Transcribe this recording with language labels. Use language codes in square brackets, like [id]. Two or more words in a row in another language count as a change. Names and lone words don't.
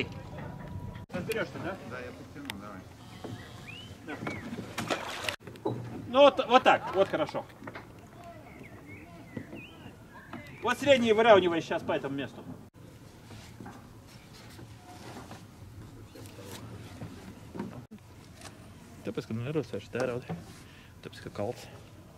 [ru] Разберешься, да? Да, я подтяну, давай. Да. Ну вот так, вот хорошо. Вот средний выравнивай сейчас по этому месту. [lv] Tāpēc, ka neros vairs tērauda. Tāpēc, ka kalts.